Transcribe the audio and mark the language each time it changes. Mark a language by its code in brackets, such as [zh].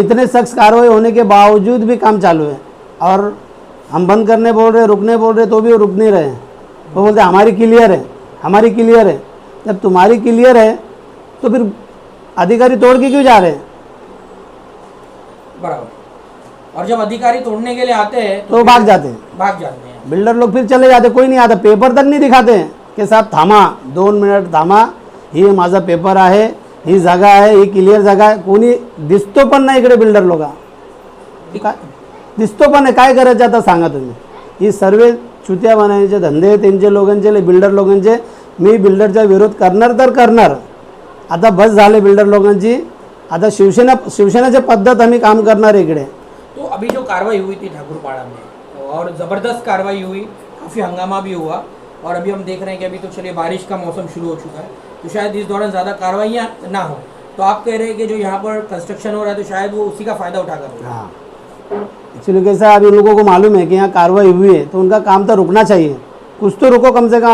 [hi] इतने सख्त कार्रवाई होने के बावजूद भी काम चालू है। और हम बंद करने बोल रहे, रुकने बोल रहे, तो भी वो रुक नहीं रहे। वो बोलते हमारी क्लियर है, हमारी क्लियर है। जब तुम्हारी क्लियर है तो फिर अधिकारी तोड़ के क्यों जा रहे हैं? बराबर। और जब अधिकारी तोड़ने के लिए आते हैं तो भाग जाते हैं। बिल्डर लोग फिर चले जाते, कोई नहीं आता, पेपर तक नहीं दिखाते हैं कि साहब [mr] थामा 2 मिनिट थामा, ही माझा पेपर आहे, ही जागा आहे, [hi] ही क्लियर जागा आहे. [mr] कोणी दिसतो पण नाही इकडे बिल्डर लोक. दिसतो पण नाही, काय करायचं आता सांगा तुम्ही. ही सर्व चुत्या बनायचे धंदे त्यांचे लोकांचे, बिल्डर लोकांचे. मी बिल्डरचा विरोध करणार तर करणार. आता बस झाले बिल्डर लोकांची. आता शिवसेनाची पद्धत आम्ही काम करणार इकडे. [hi] तो अभी जो कार्रवाई हुई थी ठाकुरपाड़ा में और ज़बरदस्त कार्रवाई हुई, काफ़ी हंगामा भी हुआ और अभी हम देख रहे हैं कि अभी तो चलिए बारिश का मौसम शुरू हो चुका है तो शायद इस दौरान ज़्यादा कार्रवाइयाँ ना हो. तो आप कह रहे हैं कि जो यहाँ पर कंस्ट्रक्शन हो रहा है तो शायद वो उसी का फ़ायदा उठाकर हो. हाँ, एक्चुअली कैसा है, अभी उन लोगों को मालूम है कि यहाँ कार्रवाई हुई है तो उनका काम तो रुकना चाहिए. कुछ तो रुको कम से कम.